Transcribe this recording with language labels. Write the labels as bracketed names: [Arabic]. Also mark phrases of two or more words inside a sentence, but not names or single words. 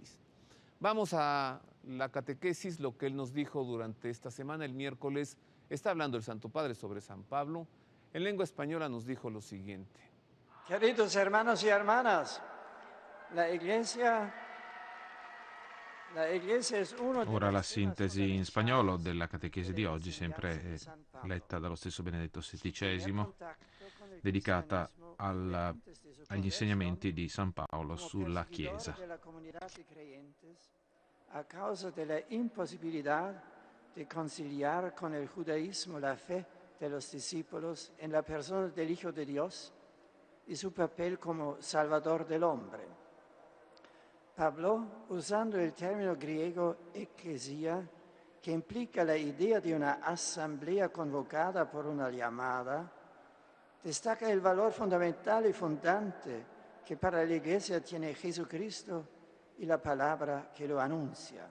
[Spanish] Vamos a la catequesis, lo que él nos dijo durante esta semana. El miércoles está hablando el Santo Padre sobre San Pablo. En lengua española nos dijo lo siguiente. Queridos hermanos y hermanas, la Iglesia es uno de [Italian] Ora la sintesi in spagnolo della catechesi di oggi, sempre letta dallo stesso Benedetto XVI, dedicata agli insegnamenti di San Paolo sulla Chiesa. [Spanish] A causa della imposibilidad de conciliar con el judaísmo la fe de los discípulos en la persona del Hijo de Dios y su papel como Salvador del hombre. Pablo, usando el término griego ecclesia, que implica la idea de una asamblea convocada por una llamada, destaca el valor fundamental y fundante que para la Iglesia tiene Jesucristo y la palabra que lo anuncia.